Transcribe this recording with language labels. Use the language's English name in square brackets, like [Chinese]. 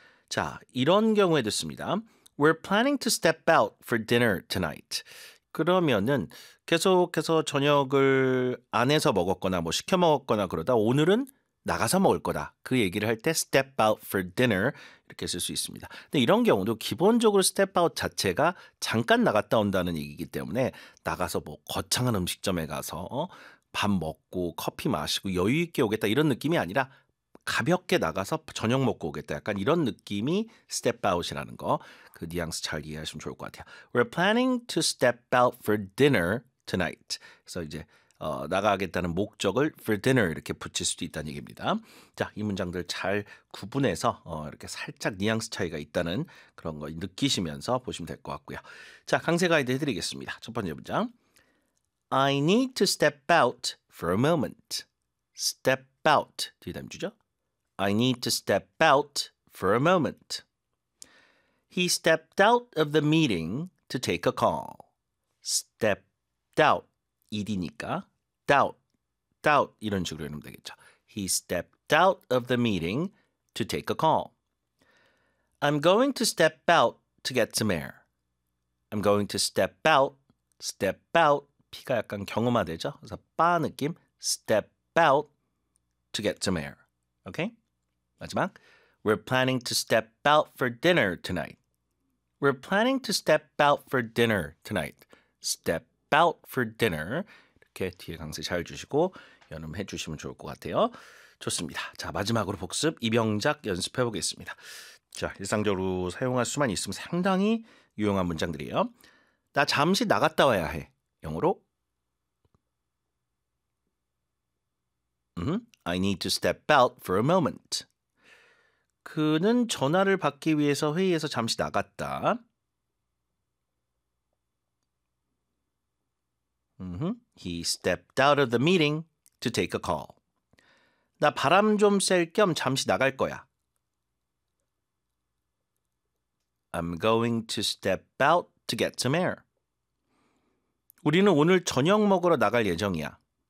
[Korean] 자, 이런 경우에 듣습니다. [English] We're planning to step out for dinner tonight. [Korean] 그러면은 계속해서 저녁을 안에서 먹었거나 뭐 시켜 먹었거나 그러다 오늘은 나가서 먹을 거다. 그 얘기를 할 때 [English] step out for dinner [Korean] 이렇게 쓸 수 있습니다. 근데 이런 경우도 기본적으로 step out 자체가 잠깐 나갔다 온다는 얘기이기 때문에 나가서 뭐 거창한 음식점에 가서 밥 먹고 커피 마시고 여유 있게 오겠다 이런 느낌이 아니라 가볍게 나가서 저녁 먹고 오겠다. 약간 이런 느낌이 step out이라는 거. 그 뉘앙스 잘 이해하시면 좋을 것 같아요. [English] We're planning to step out for dinner tonight. [Korean] 그래서 이제 나가겠다는 목적을 for dinner 이렇게 붙일 수도 있다는 얘기입니다. 자, 이 문장들 잘 구분해서 이렇게 살짝 뉘앙스 차이가 있다는 그런 거 느끼시면서 보시면 될 것 같고요. 자, 강세 가이드 해드리겠습니다. 첫 번째 문장. [English] I need to step out for a moment. Step out [Korean] 뒤에 담주죠. [English] I need to step out for a moment. He stepped out of the meeting to take a call. Stepped out. ED니까 doubt. [Korean] Doubt 이런 식으로 읽으면 되겠죠. [English] He stepped out of the meeting to take a call. I'm going to step out to get some air. I'm going to step out. Step out. [Korean] P가 약간 경음화되죠. 그래서 빠 느낌. [English] Step out to get some air. Okay? [Korean] 마지막, [English] we're planning to step out for dinner tonight. We're planning to step out for dinner tonight. Step out for dinner. [Korean] 이렇게 뒤에 강세 잘 주시고 연음해 주시면 좋을 것 같아요. 좋습니다. 자, 마지막으로 복습 입영작 연습해 보겠습니다. 자, 일상적으로 사용할 수만 있으면 상당히 유용한 문장들이에요. 나 잠시 나갔다 와야 해. 영어로. [English] I need to step out for a moment. [Korean] 그는 전화를 받기 위해서 회의에서 잠시 나갔다. 음흠. [English] He stepped out of the meeting to take a call. [Korean] 나 바람 좀 쐴 겸 잠시 나갈 거야. [English] I'm going to step out to get some air. [Korean] 우리는 오늘 저녁 먹으러 나갈 예정이야.